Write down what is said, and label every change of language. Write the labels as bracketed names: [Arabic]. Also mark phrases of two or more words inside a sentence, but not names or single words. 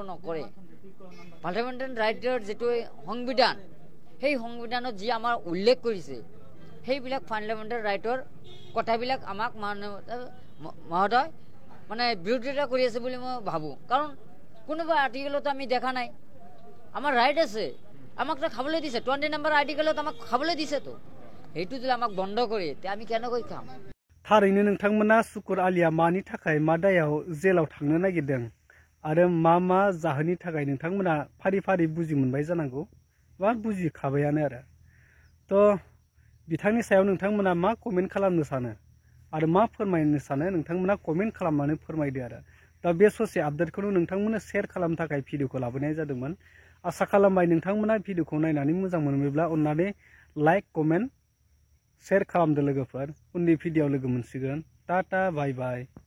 [Assamese] নকৰে পাৰ্লিয়ামেণ্টাৰী ৰাইটৰ যিটো সংবিধান সেই সংবিধানত যি আমাৰ উল্লেখ কৰিছে সেইবিলাক পাৰ্লিয়ামেণ্টাৰী ৰাইটৰ কথাবিলাক আমাক মহোদয় মানে বিৰোধিতা কৰি আছে বুলি মই ভাবোঁ কাৰণ কোনোবা আৰ্টিকেলতো আমি দেখা নাই আমাৰ ৰাইট আছে আমাকতো খাবলৈ দিছে 20 নম্বৰ আৰ্টিকেলত আমাক খাবলৈ দিছেতো সেইটো যদি আমাক বন্ধ কৰে তে আমি কেনেকৈ খাম [Bodo] थारैनो नोंथांमोना सुकुर आलिया मानि थाखाय मा दायाव जेलाव थांनो नागिरदों आरो मा जाहोननि थाखाय नोंथांमोना फारि फारि बुजि मोनबाय जानांगौ बा बुजिखाबायानो तो बिथांनि सायाव नोंथांमोना मा कमेन्ट खालामनो सानो आरो मा फोरमायनो सानो नोंथांमोना कमेन्ट खालामनानै फोरमायदो आरो दा बे ससे आपडेटखौ नोंथांमोना शेयार खालामनो थाखाय भिडिअखौ लाबोनाय जादोंमोन आसा खालामबाय नोंथांमोना भिडिअखौ नायनानै मोजां मोनोब्ला अन्नानै [English] like comment share [Bodo] खालामदो लोगोफोर उननि भिडिअआव लोगो मोनसिगोन टाटा [English] bye bye